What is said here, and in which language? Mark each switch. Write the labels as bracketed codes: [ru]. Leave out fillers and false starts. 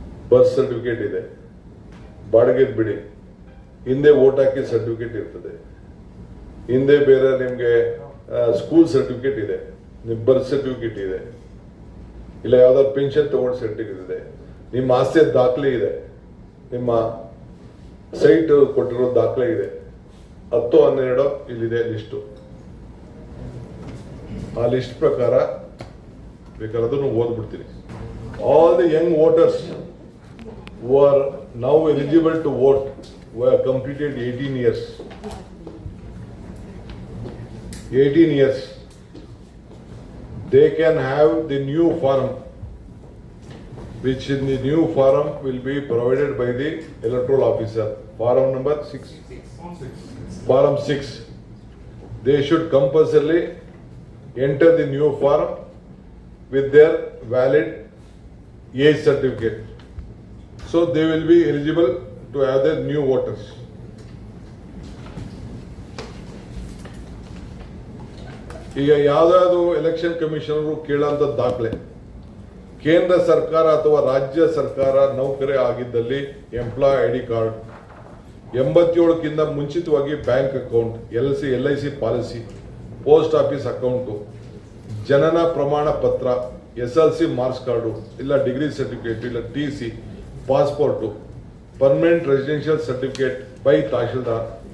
[kn] Birth certificate ಇದೆ, ಬಾಡಿಗೆ ಬಿಡಿ, ಹಿಂದೆ ವೋಟ್ ಹಾಕಿ ಸರ್ಟಿಫಿಕೇಟ್ ಇರ್ತದೆ, ಹಿಂದೆ ಬೇರೆ ನಿಮ್ಗೆ ಸ್ಕೂಲ್ ಸರ್ಟಿಫಿಕೇಟ್ ಇದೆ, ನಿಮ್ ಬರ್ತ್ ಸರ್ಟಿಫಿಕೇಟ್ ಇದೆ, ಇಲ್ಲ ಯಾವ್ದಾದ್ರು ಪೆನ್ಷನ್ ತಗೊಂಡು ಸರ್ಟಿಫಿಕೇಟ್ ಇದೆ, ನಿಮ್ಮ ಆಸ್ತಿಯ ದಾಖಲೆ ಇದೆ, ನಿಮ್ಮ ಸೈಟ್ ಕೊಟ್ಟಿರೋ ದಾಖಲೆ ಇದೆ. 10-12 ಇಲ್ಲಿದೆ ಲಿಸ್ಟು. ಆ ಲಿಸ್ಟ್ ಪ್ರಕಾರ ಬೇಕಾದ್ರೆ ಅದನ್ನು ಓದ್ಬಿಡ್ತೀನಿ. [en] All the young voters who are now eligible to vote who have completed 18 years. 18 years. They can have the new form, which in the new form will be provided by the electoral officer. Form number 6. Form 6. They should compulsorily enter the new form with their valid age certificate. So they will be eligible to have their new voters. [kn] ಈಗ ಯಾವ್ದಾದ್ರು election commissioner ಕೇಳೋಂಥ ದಾಖಲೆ, ಕೇಂದ್ರ ಸರ್ಕಾರ ಅಥವಾ ರಾಜ್ಯ ಸರ್ಕಾರ ನೌಕರಿ ಆಗಿದ್ದಲ್ಲಿ ಎಂಪ್ಲಾಯ್ ID ಕಾರ್ಡ್, 87ಕ್ಕಿಂತ ಮುಂಚಿತವಾಗಿ bank account, LIC policy, post office account, ಜನನ ಪ್ರಮಾಣ ಪತ್ರ, SLC ಮಾರ್ಕ್ಸ್ ಕಾರ್ಡು, ಇಲ್ಲ ಡಿಗ್ರಿ ಸರ್ಟಿಫಿಕೇಟ್, ಇಲ್ಲ TC, passport, permanent residential certificate by tahsildar,